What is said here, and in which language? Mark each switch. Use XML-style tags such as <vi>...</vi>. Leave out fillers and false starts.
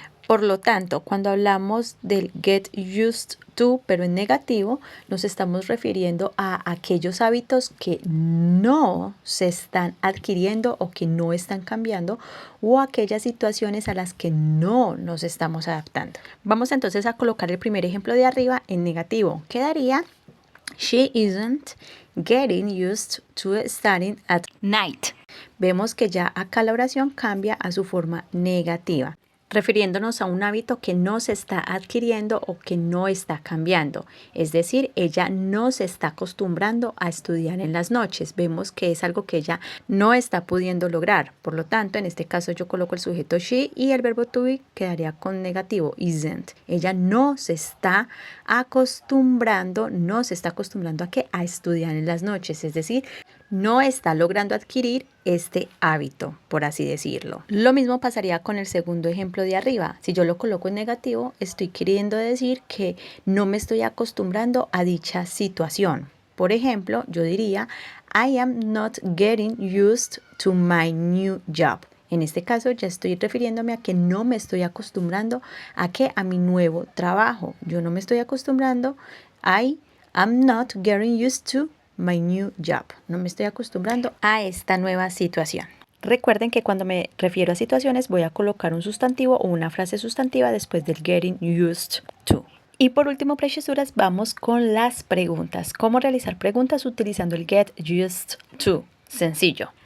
<es>Por lo tanto, cuando hablamos del get used to, pero en negativo, nos estamos refiriendo a aquellos hábitos que no se están adquiriendo o que no están cambiando, o aquellas situaciones a las que no nos estamos adaptando. Vamos entonces a colocar el primer ejemplo de arriba en negativo.</es> <en>Quedaría: She isn't getting used to studying at night.</en> <es>Vemos que ya acá la oración cambia a su forma negativa, refiriéndonos a un hábito que no se está adquiriendo o que no está cambiando. Es decir, ella no se está acostumbrando a estudiar en las noches. Vemos que es algo que ella no está pudiendo lograr. Por lo tanto, en este caso yo coloco el sujeto she y el verbo to be quedaría con negativo, isn't. Ella no se está acostumbrando ¿a qué? A estudiar en las noches. Es decir, no está logrando adquirir este hábito, por así decirlo. Lo mismo pasaría con el segundo ejemplo de arriba. Si yo lo coloco en negativo, estoy queriendo decir que no me estoy acostumbrando a dicha situación. Por ejemplo, yo diría:</es> <en>I am not getting used to my new job.</en> <es>En este caso ya estoy refiriéndome a que no me estoy acostumbrando a mi nuevo trabajo. Yo no me estoy acostumbrando.</es> <en>I am not getting used to my new job.</en> <es>No me estoy acostumbrando a esta nueva situación. Recuerden que cuando me refiero a situaciones voy a colocar un sustantivo o una frase sustantiva después del getting used to. Y por último, preciosuras, vamos con las preguntas. ¿Cómo realizar preguntas utilizando el get used to? Sencillo.</es>